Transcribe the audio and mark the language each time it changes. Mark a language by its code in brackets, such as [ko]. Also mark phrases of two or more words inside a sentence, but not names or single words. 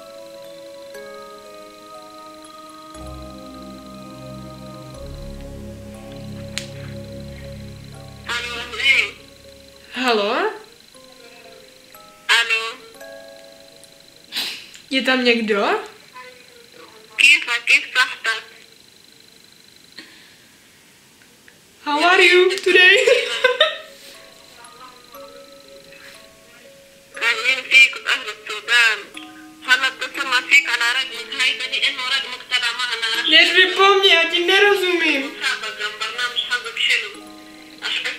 [cs] Halo? Ano. Je tam někdo? [ar] كيف صحتك؟ [en] How are you today? [ar] أهلا فيك بأهل السودان. هلا اتصل فيك على رقمك هيدا لأنه رقمك طلع معنا. [cs] Než mi po mně, já ti nerozumím. [ar] مسابقة برنامج حظك حلو.